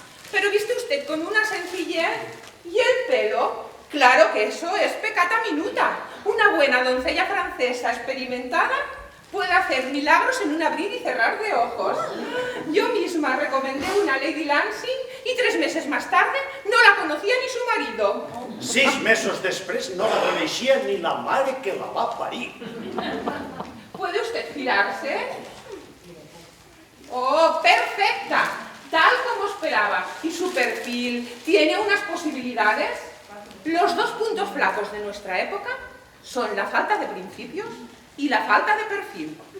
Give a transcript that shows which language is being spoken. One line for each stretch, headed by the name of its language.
Spanish: Pero viste usted con una sencillez. ¿Y el pelo? Claro que eso es peccata minuta. Una buena doncella francesa experimentada puede hacer milagros en un abrir y cerrar de ojos. Yo misma recomendé una Lady Lansing y 3 meses más tarde no la conocía ni su marido.
Catalan: 6 mesos després no la coneixia ni la mare que la va parir.
Spanish: ¿Puede usted girarse? Oh, perfecta, tal como esperaba. ¿Y su perfil tiene unas posibilidades? Los dos puntos flacos de nuestra época son la falta de principios y la falta de perfil.